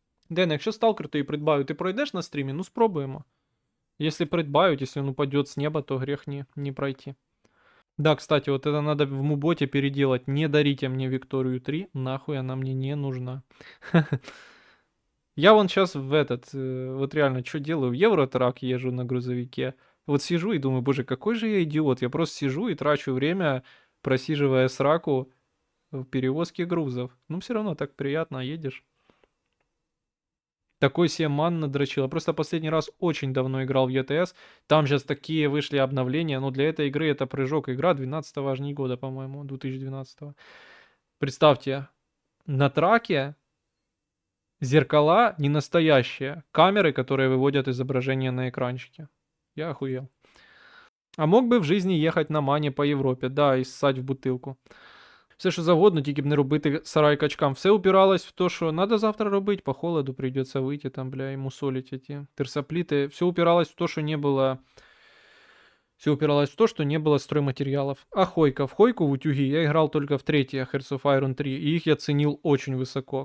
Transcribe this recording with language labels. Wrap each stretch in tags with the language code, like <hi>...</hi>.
<uk>Ден, якщо сталкер то і придбаю, ти пройдеш на стрімі? Ну спробуємо.</uk> <ru>Если придбают, если он упадет с неба, то грех не пройти. Да, кстати, вот это надо в муботе переделать. Не дарите мне Викторию 3, нахуй она мне не нужна. Я вон сейчас в вот реально, что делаю? В Евротрак езжу на грузовике. Вот сижу и думаю, боже, какой же я идиот. Я просто сижу и трачу время, просиживая сраку в перевозке грузов. Ну, все равно так приятно, едешь. Такой себе ман надрочил. Я просто последний раз очень давно играл в ETS. Там сейчас такие вышли обновления. Но для этой игры это прыжок. Игра 12-го аж не года, по-моему, 2012-го. Представьте, на траке зеркала не настоящие. Камеры, которые выводят изображение на экранчике. Я охуел. А мог би в жизни ехать на мане по Європі, да, і ссать в бутилку.</ru> <uk>Все, що завгодно, тільки б не робити сарай качкам.</uk> <ru>Все упиралось в то, що надо завтра робити, по холоду придется выйти там, бля, и мусолить эти терсоплиты. Все упиралось в то, что не было... Все упиралось в то, что не было стройматериалов. А Хойка? В Хойку в утюги я играл только в третьей Hearts of Iron 3, и их я ценил очень высоко.</ru>